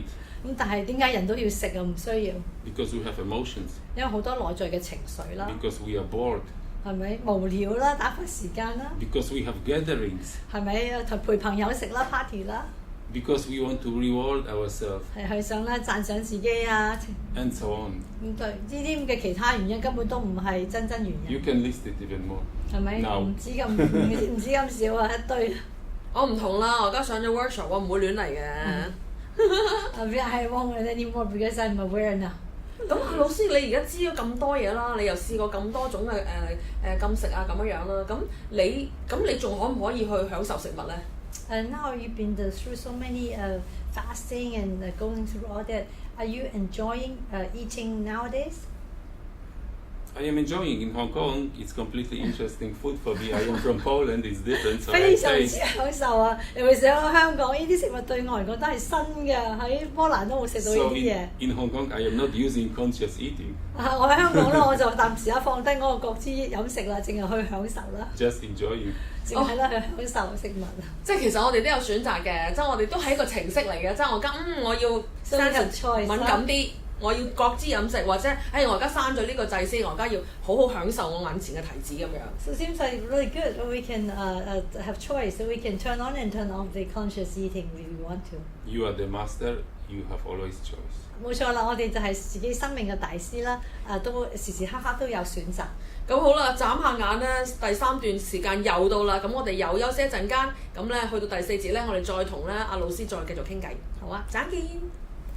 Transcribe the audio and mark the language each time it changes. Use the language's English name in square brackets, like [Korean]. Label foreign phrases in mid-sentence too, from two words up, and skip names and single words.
[Cantonese] 咁但係點解人都要食啊？唔需要。 [English] Because we have emotions. [Cantonese] 因為好多內在嘅情緒啦。 [English] Because we are bored. [Cantonese] 係咪無聊啦？打發時間啦。 [English] Because we have gatherings. [Cantonese] 係咪同陪朋友食啦 party 啦？ [English] Because we want to reward ourselves. [Cantonese] 係想咧讚賞自己啊。 [English] And so on. [Cantonese] 咁對呢啲咁嘅其他原因根本都唔係真原因。 [English] You can list it even more. [Cantonese] 係咪？唔止咁少啊，一堆。我唔同啦，我而家上咗 workshop，我唔會亂嚟嘅。 [English] I won't anymore because I'm aware now。 [Cantonese] 咁老師，你而家知咗咁多嘢啦，你又試過咁多種嘅禁食啊咁樣啦，咁你仲可唔可以去享受食物咧 [English] ？Now you've been through so many fasting and going through all that. Are you enjoying eating nowadays? I am enjoying in Hong Kong. It's completely interesting food for me. I am from Poland. It's different. So [Cantonese] 非常之享受啊！尤其是喺香港，呢啲食物對我嚟講都係新嘅，喺波蘭都冇食到呢啲嘢。 [English] In Hong Kong, I am not using conscious eating. [Cantonese] 我喺香港咧，我就暫時放低嗰個覺知飲食啦，淨係去享受啦。 [English] Just enjoying. [Cantonese] 淨係咧去享受食物啊！即係其實我哋都有選擇嘅，即係我哋都係一個程式嚟嘅，即係我我要敏感啲。我要覺知飲食，或者我而家刪咗呢個掣先，我而家要好好享受我眼前嘅提子咁樣。 [English] So it seems like really good. We can have choice. So we can turn on and turn off the conscious eating if we want to. You are the master. You have always choice. [Cantonese] 冇錯啦，我哋就係自己生命嘅大師啦。都時時刻刻都有選擇。咁好啦，眨下眼咧，第三段時間又到啦，咁我哋又休息一陣間，咁咧去到第四節咧，我哋再同咧阿老師再繼續傾偈。好啊，再見。